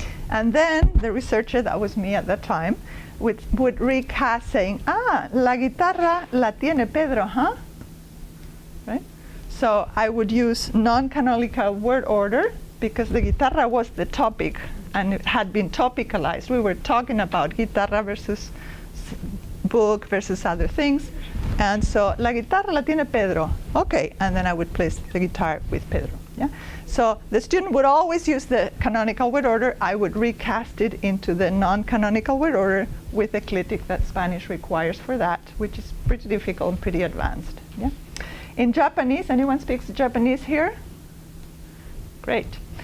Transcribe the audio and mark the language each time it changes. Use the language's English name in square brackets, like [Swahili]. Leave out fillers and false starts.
[English] And then the researcher, that was me at that time, would recast saying, [Spanish] la guitarra la tiene Pedro, [English] huh? Right? So I would use non-canonical word order because the guitarra was the topic and it had been topicalized. We were talking about guitarra versus book versus other things. And so, [Spanish] la guitarra la tiene Pedro. [English] Okay, and then I would place the guitar with Pedro. Yeah? So the student would always use the canonical word order. I would recast it into the non-canonical word order with the clitic that Spanish requires for that, which is pretty difficult and pretty advanced. Yeah? In Japanese, anyone speaks Japanese here? Great.